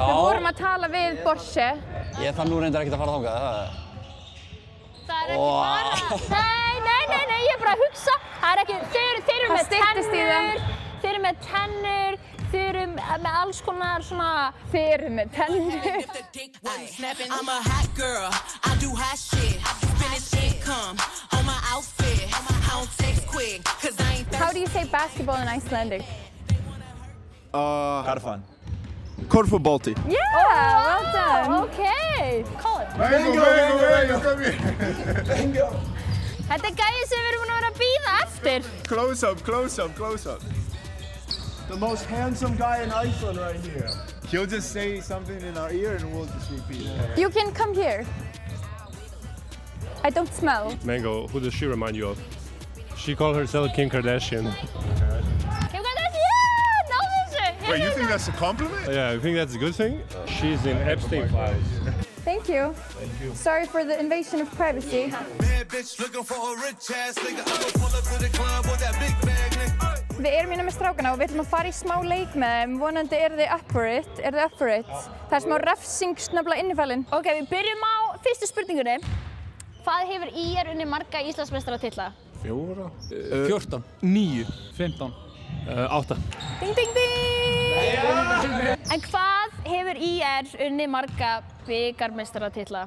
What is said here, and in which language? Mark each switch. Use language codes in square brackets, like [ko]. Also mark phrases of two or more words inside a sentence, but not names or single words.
[is] Við vorum að tala við Borse. Ég þarf nú reyndar ekkert að fara þangað. Það er ekki bara... Nei, ég er bara að hugsa. Það er ekki... Þeir eru með styttist í það. tennur. Þeir eru með tennur. Þeir eru með alls konar svona... Þeir eru með tennur. [en] I'm a hot girl, I do hot shit. Finish income on my outfit. I don't text quick, cause I ain't How do you say basketball in Icelandic? [is] Karfan. Korfubolti. [en] Yeah, well done. Okay. Call it. Bingo, come here. [is] Þetta er gæði sem við erum búin að vera að bíða eftir. [en] Close up. The most handsome guy in Iceland right here. He'll just say something in our ear and we'll just repeat it. You can come here. I don't smell. Mango, who does she remind you of? She called herself Kim Kardashian. Kim Kardashian! [is] Náðu þessu! [en] Wait, you think that's a compliment? Yeah, I think that's a good thing. She's in Epstein files. Thank you. Sorry for the invasion of privacy. bad bitch looking for a rich ass nigga. I'ma pull up to the club with that big bag nigga. [is] Við erum hérna með strákana og við ætlum að fara í smá leik með þeim. Vonandi eru þið [en] up for it. [is] Það er smá refsing snöfla innifælinn. Ok, við byrjum á fyrstu spurningunni. Hvað hefur IR unnið marga Íslandsmeistaratitla? 14. 9. 15. 8. Ding, ding, ding! En hvað hefur IR unnið marga bikarmeistaratitla?